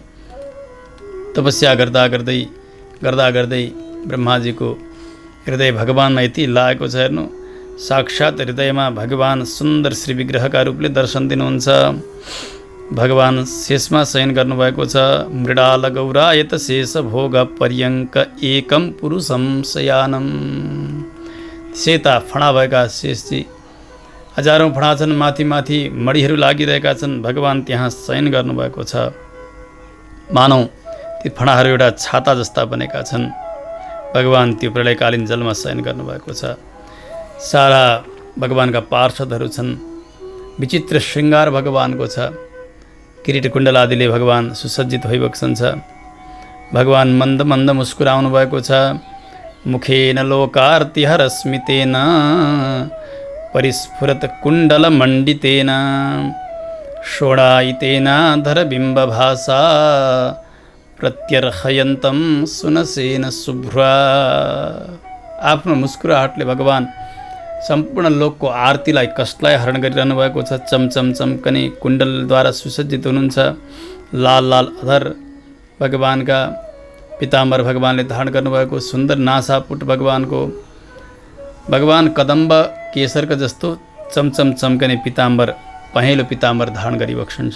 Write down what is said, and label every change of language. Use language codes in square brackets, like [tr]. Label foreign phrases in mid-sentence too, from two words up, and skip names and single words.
[ne] तपस्या गर्दा गर्दै ब्रह्माजीको हृदय भगवानमा यति लागेको छ हेर्नु, साक्षात हृदयमा भगवान सुन्दर श्री विग्रहका रूपले दर्शन दिनुहुन्छ। भगवान शेषमा शयन गर्नुभएको छ। [sa] मृडाल गौरायत शेष भोग पर्यङ्क एकम पुरुषम शयानम। [ne] सेता फणा भएका शेषजी, हजारौँ फणा छन्, माथि माथि मणिहरू लागिरहेका छन्। भगवान त्यहाँ शयन गर्नुभएको छ। मानौ ती फणाहरू एउटा छाता जस्ता बनेका छन्। भगवान त्यो प्रलयकालीन जलमा शयन गर्नुभएको छ। सारा भगवानका पार्षदहरू छन्। विचित्र श्रृङ्गार भगवानको छ। किरीट कुण्डल आदिले भगवान सुसज्जित भइबक्सन्छ। भगवान मन्द मन्द मुस्कुराउनु भएको छ। [sa] मुखेन लोकार्तिहरस्मितेन परिस्फुरत कुण्डल मण्डितेन षोडायितेन धरबिम्बभासा प्रत्यर्हयन्तं सुनसेन शुभ्रा। [ne] आफ्नो मुस्कुराहटले भगवान सम्पूर्ण लोकको आरतीलाई कष्टलाई हरण गरिरहनु भएको छ। चमचम चम्कने कुण्डलद्वारा सुसज्जित हुनुहुन्छ। लाल लाल अधर भगवानका, पीताम्बर भगवानले धारण गर्नुभएको, सुन्दर नासापुट भगवानको, भगवान कदम्ब केसरका जस्तो चमचम चम्कने पीताम्बर, पहेँलो पीताम्बर धारण गरी बक्सन्छ।